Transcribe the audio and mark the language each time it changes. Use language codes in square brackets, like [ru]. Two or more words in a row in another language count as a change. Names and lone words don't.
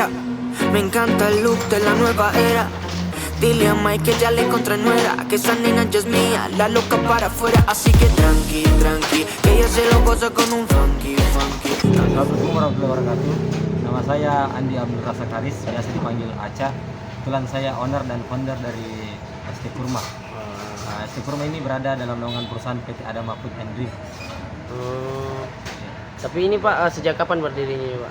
[es] Me encanta el look de la nueva era. Dile a Mike que ya le encontré nuera, que esa nena ya es mía, la loca para afuera. Así que tranqui, tranqui, que ella se lo goza con un funky, funky. [ar] السلام عليكم ورحمة الله وبركاته. [id] Nama saya Andi Abdul Razak Haris, biasa dipanggil Aca. Kebetulan saya owner dan founder dari ST Kurma. ST Kurma ini berada dalam naungan perusahaan PT Adama Food and Drink. Tapi ini Pak, sejak kapan berdirinya Pak?